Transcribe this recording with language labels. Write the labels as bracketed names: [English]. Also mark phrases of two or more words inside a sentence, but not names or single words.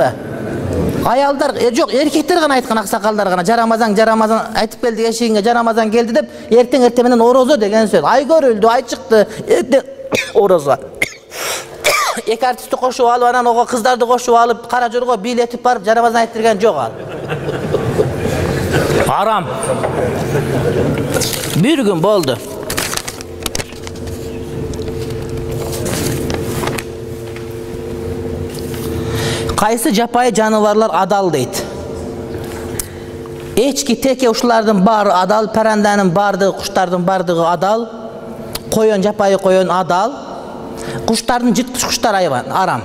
[Kyrgyz] Аялдар, жок, эркектер гана айткан, аксакалдар гана Рамазан айтып келди эшигиңе, Рамазан келди деп, эртең менен орозо деген сөз. Ай көрүлдү, ай чыкты, эртең орозо. Эки артистти кошуп алып, анан ого кыздарды кошуп алып, кара жорго бийлетип барып Рамазан айттырган жок ал. Арам. Bir gün boldu. Kayсы жапайы жаныбарлар адал дейт. Эчки, теке ушулардын баары адал, паранданын бардыгы, куштардын бардыгы адал, койон, жапайы койон адал, куштардын жыткыч куштар арам.